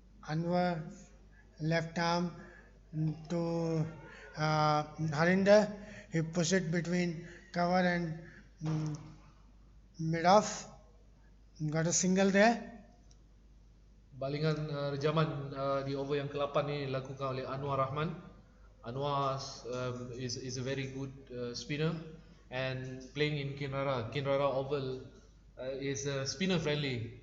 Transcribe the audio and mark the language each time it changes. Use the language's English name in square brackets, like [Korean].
[English] Anwar left arm to Harinder. He pushed it between cover and mid off. Got a single there. [Malay] Balingan rejaman di over yang ke-8 ini dilakukan oleh Anwar Rahman. [English] Anwar is a very good spinner and playing in Kinrara Oval is spinner friendly.